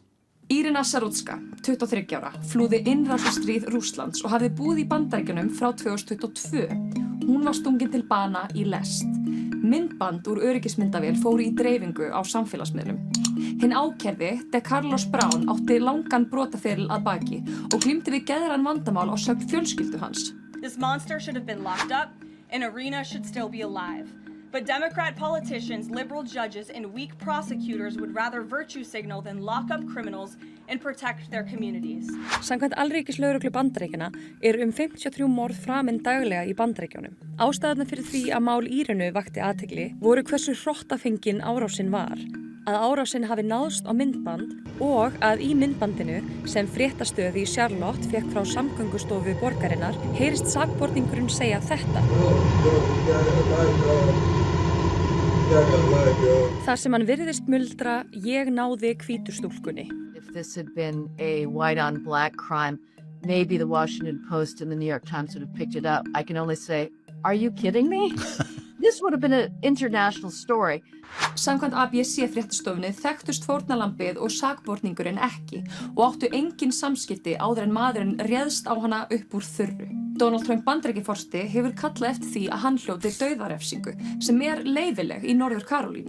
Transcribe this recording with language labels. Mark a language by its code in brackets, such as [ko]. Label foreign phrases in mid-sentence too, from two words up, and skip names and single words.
[is] Irina Zarutska, 23 ára, flúði innrásarstríð Rússlands og hafði búið í Bandaríkjunum frá 2022. Hún var stungin til bana í lest. Myndband úr öryggismyndavél fóru í dreifingu á samfélagsmiðlum. Hinn ákærði, DeCarlos Brown, átti langan brotaferil að baki og glímdi við geðræn vandamál á sögn fjölskyldu hans. [en] This monster should have been locked up, and Irina should still be alive. But Democrat politicians, liberal judges, and weak prosecutors would rather virtue signal than lock up criminals and protect their communities. [is] Samkvæmt alríkislögreglu Bandaríkjanna 53 morð framin daglega í Bandaríkjunum. Ástæðurnar fyrir því að mál Írinu vakti athygli voru hversu hrottafengin árásin var, að árásin hafi náðst á myndband og að í myndbandinu sem fréttastöð í Charlotte fékk frá samgöngustofu borgarinnar heyrist sakborningurinn segja þetta. Þar sem hann virðist muldra, ég náði hvítu stúlkunni. [en] If this had been a white on black crime, maybe the Washington Post and the New York Times would have picked it up. I can only say, are you kidding me? This would have been an international story. [is] Samkvæmt ABC fréttastofunni þekktust fórnarlambið og sakborningurinn ekki og áttu engin samskipti áður en maðurinn réðst á hana upp úr þurru. Donald Trump Bandaríkjaforseti hefur kallað eftir því að hann hljóti dauðarefsingu sem leyfileg í Norður Karólínu.